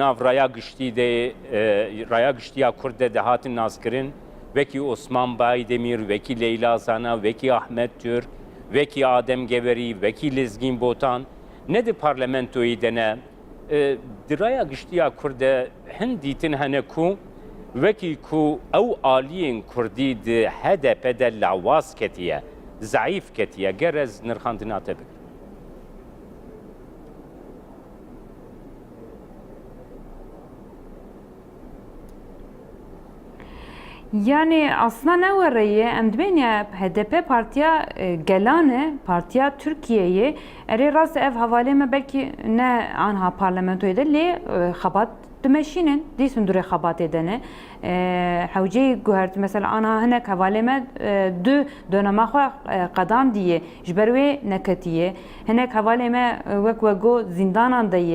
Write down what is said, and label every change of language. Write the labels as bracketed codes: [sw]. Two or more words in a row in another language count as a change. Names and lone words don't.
[ku] nav raya giştî de raya giştiya Kurd de hatin nazkirin wekî Osman Baydemîr, wekî Leyla Zana, wekî Ahmet Türk, wekî Adem Geverî, wekî Lezgîn Botan ne di parlamentoyê de ne di raya giştiya Kurd de hin dîtin hene ku wekî ku ew aliyên Kurdî di HDP de lawaz ketiye, zayıf ketiye, gerez nirxandina te bikir. [tr] Yani aslında ne var ya [ku] em dibên ya HDP partiya gelane partiya Türkiye'ye erê rast ev havalê me belkî ne anha parlamentoyê de lê xebat dimeşînin dîsûn durê xebatê de ne hewceyê guhert mesela anha hinek havalê me du dönema xwe qedandiye ji ber wê neketiye hinek havalê me wek wego zindanan de